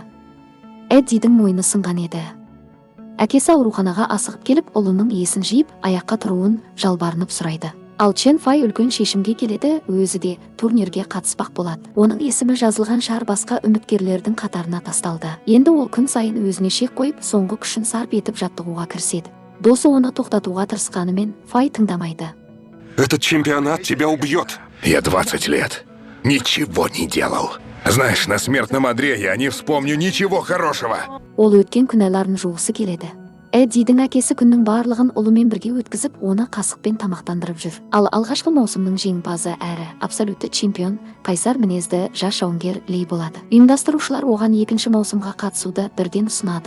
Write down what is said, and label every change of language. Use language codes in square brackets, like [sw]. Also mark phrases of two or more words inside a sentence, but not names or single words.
[kk] Эддидің мойны сынған еді. Әкесі ауруханаға асығып келіп, ұлының есін жиып, аяққа тұруын жалбарынып сұрайды. Ал Чен Фай үлкен шешімге келеді, өзі де турнирге қатыспақ болады. Оның есімі жазылған шар басқа үміткерлердің қатарына тасталды. Енді ол күн сайын өзіне шек қойып, соңғы күшін сарп етіп жаттығуға кіріседі. Досы оны тоқтатуға тырысқанымен Фай тыңдамайды. [ru] Этот чемпионат тебя убьет. Я 20 лет. Ничего не делал. Знаешь, на смертном одре я не вспомню ничего хорошего. [kk] Ол өткен күнәларын жуғысы келеді. Эддидің әкесі күннің барлығын ұлымен бірге өткізіп, оны қасықпен тамақтандырып жүр. Ал алғашқы маусымның жеңімпазы әрі абсолютті чемпион, қайсар мінезді жас жауынгер Ли болады. Ұйымдастырушылар оған екінші маусымға қатысуды бірден ұсынады.